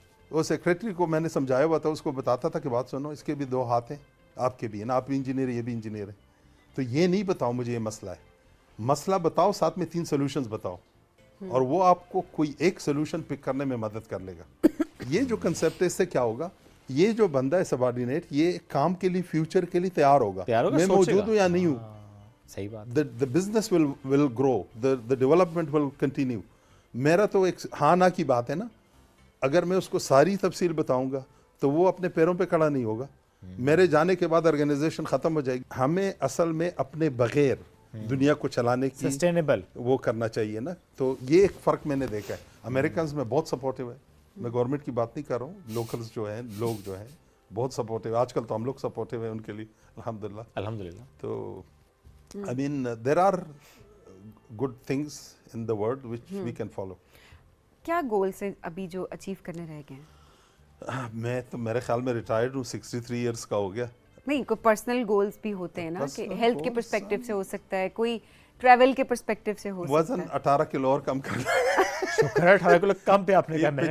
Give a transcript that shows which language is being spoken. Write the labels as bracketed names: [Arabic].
[Urdu] وہ سیکریٹری کو میں نے سمجھایا ہوا تھا, اس کو بتاتا تھا کہ بات سنو اس کے بھی 2 ہاتھ ہیں, آپ کے بھی ہیں نا, آپ بھی انجینئر یہ بھی انجینئر ہے, تو یہ نہیں بتاؤ مجھے یہ مسئلہ ہے, مسئلہ بتاؤ ساتھ میں 3 سولوشنز بتاؤ, اور وہ آپ کو کوئی ایک سولوشن پک کرنے میں مدد کر لے گا. یہ جو کنسیپٹ ہے اس سے کیا ہوگا, یہ جو بندہ ہے سبارڈینیٹ یہ کام کے لیے فیوچر کے لیے تیار ہوگا, میں موجود ہوں یا نہیں ہوں. صحیح بات. [English] the business will grow, the development will continue. [Urdu] میرا تو ایک ہاں نہ کی بات ہے نا, اگر میں اس کو ساری تفصیل بتاؤں گا تو وہ اپنے پیروں پہ کھڑا نہیں ہوگا, میرے جانے کے بعد آرگنائزیشن ختم ہو جائے گی. ہمیں اصل میں اپنے بغیر دنیا کو چلانے کی [English] sustainable [Urdu] وہ کرنا چاہیے نا. تو یہ ایک فرق میں نے دیکھا ہے. امریکنز میں بہت سپورٹیو ہے, میں گورنمنٹ کی بات نہیں کر رہا ہوں, لوکلز جو ہیں لوگ جو ہیں بہت سپورٹیو. آج کل تو ہم لوگ سپورٹیو ہیں ان کے لیے الحمدللہ. الحمدللہ. تو [English] I mean there are good things in the world which we can follow. [Urdu] کیا گولز ہیں ابھی جو اچیو کرنے رہ گئے ہیں؟ میں تو میرے خیال میں ریٹائرڈ ہوں, 63 ایئرس کا ہو گیا. نہیں کوئی پرسنل گولز بھی ہوتے ہیں نا, کہ ہیلتھ کے پرسپیکٹو سے ہو سکتا ہے, کوئی ٹریول کے پرسپیکٹو سے ہو سکتا ہے. وزن 18 کلو اور کم کر لیا. شکر ہے 18 کلو کم پہ آپ نے کہا, میں نے